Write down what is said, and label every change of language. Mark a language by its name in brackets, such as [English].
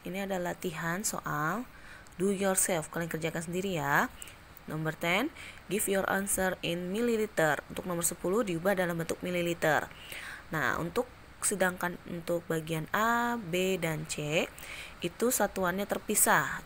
[Indonesian] Ini adalah latihan soal [English] do yourself. [Indonesian] Kalian kerjakan sendiri ya. [English] Nomor 10, give your answer in milliliter. [Indonesian] Untuk nomor 10 diubah dalam bentuk mililiter. Nah, sedangkan untuk bagian A, B, dan C itu satuannya terpisah.